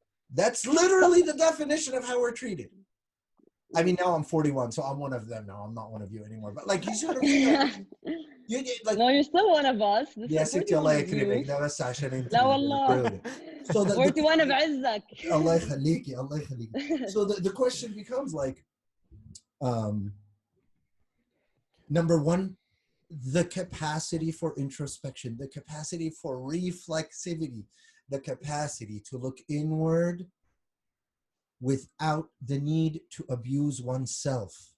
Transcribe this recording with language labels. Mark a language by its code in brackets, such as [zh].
[en] That's literally the definition of how we're treated. I mean, now I'm 41, so I'm one of them now. I'm not one of you anymore. But like, you see what I'm saying? No, you're still one of us. [ar] يا ستي الله يكرمك ده بس عشان انت. لا والله. [en] So [ar] 41 بعزك. الله يخليكي. [en] So the question becomes like, number one, the capacity for introspection, the capacity for reflexivity, the capacity to look inward without the need to abuse oneself.